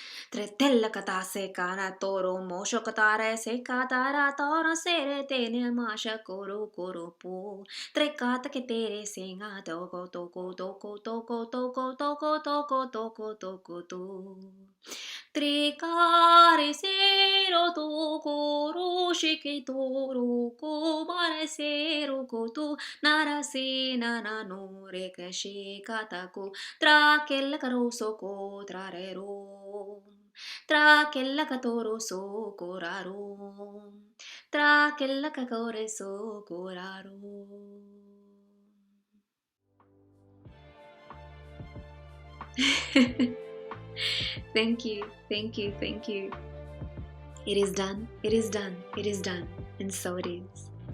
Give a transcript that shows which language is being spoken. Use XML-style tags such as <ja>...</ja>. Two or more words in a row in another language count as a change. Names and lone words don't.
<en>Tre tella kata se kana toro mosho katare se katara toro sere tene masha koro koro po. Tre kata ke tere singa toko toko toko toko toko toko toko toko toko to. Tricare sero toko roshike toro ko mare sero koto narase nana no rekashe katako tra kella karoso ko trarero. Tra kella katoro so koraro. Tra kella kakore so koraro. Thank you, thank you, thank you. It is done, it is done, it is done, and so it is.</en>